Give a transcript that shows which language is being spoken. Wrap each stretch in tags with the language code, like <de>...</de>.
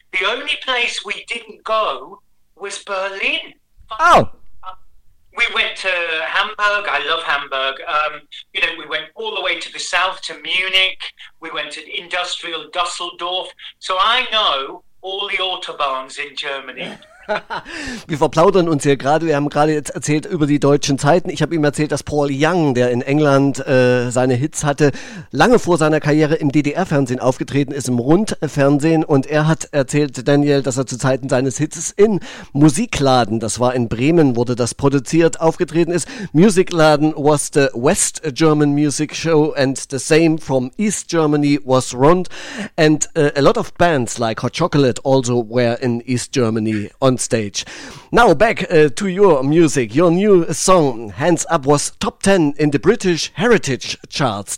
<en>The only place we didn't go was Berlin. Oh. We We went to Hamburg. I love Hamburg. We went all the way to the south to Munich. We went to industrial Düsseldorf. So I know all the autobahns in Germany.</en> <de>Wir verplaudern uns hier gerade. Wir haben gerade jetzt erzählt über die deutschen Zeiten. Ich habe ihm erzählt, dass Paul Young, der in England seine Hits hatte, lange vor seiner Karriere im DDR-Fernsehen aufgetreten ist, im Rundfernsehen. Und er hat erzählt, Daniel, dass er zu Zeiten seines Hits in Musikladen, das war in Bremen, wurde das produziert, aufgetreten ist.</de> <en>Musikladen was the West German music show and the same from East Germany was rund. And a lot of bands like Hot Chocolate also were in East Germany on stage. Now back to your music. Your new song, Hands Up, was top 10 in the British Heritage Charts.</en>